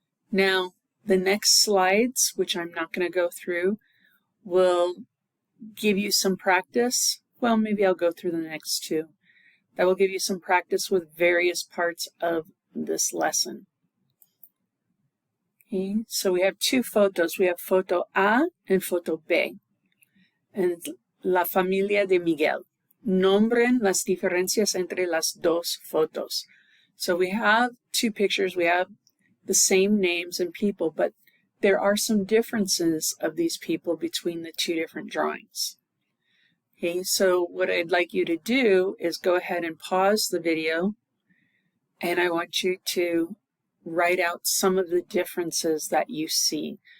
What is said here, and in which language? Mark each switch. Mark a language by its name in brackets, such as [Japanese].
[English] Now, the next slides, which I'm not going to go through, will give you some practice. Well, maybe I'll go through the next two. That will give you some practice with various parts of this lesson. Okay, so we have two photos. We have foto A and foto B. [Spanish] And la familia de Miguel. Nombren las diferencias entre las dos fotos. [English] So we have two pictures. We have the same names and people, but there are some differences of these people between the two different drawings. Okay, so what I'd like you to do is go ahead and pause the video, and I want you to write out some of the differences that you see.